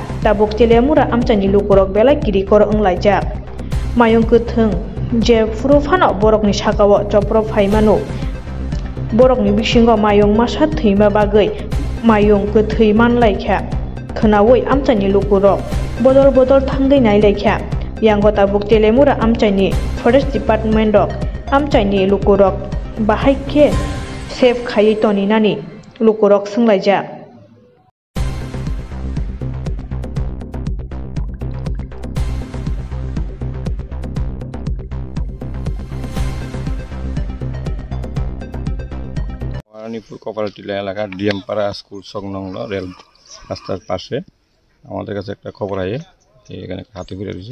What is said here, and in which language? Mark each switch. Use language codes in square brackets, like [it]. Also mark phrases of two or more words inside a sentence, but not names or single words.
[trp] tabuk telemura amchani lukorok belai kiri kor onglai jak mayung kuthung je furu phano borokni sakawo chopro phaimano borokni bisingo mayung masa thima bagai mayung kuthui manlaikha khnawi amchani lukorok bodol thangai nailaikha yango tabuk telemura amchani [en] forest department [trp] dok amchani lukorok bahaike save khai toninani lukorok sunglaijak [bn] রানীপুর কোপারেটিভ এলাকার ডিএমপাড়া স্কুল সংলগ্ন রেল রাস্তার পাশে আমাদের কাছে একটা খবর আয়ে এখানে হাতি পড়ে রয়েছে।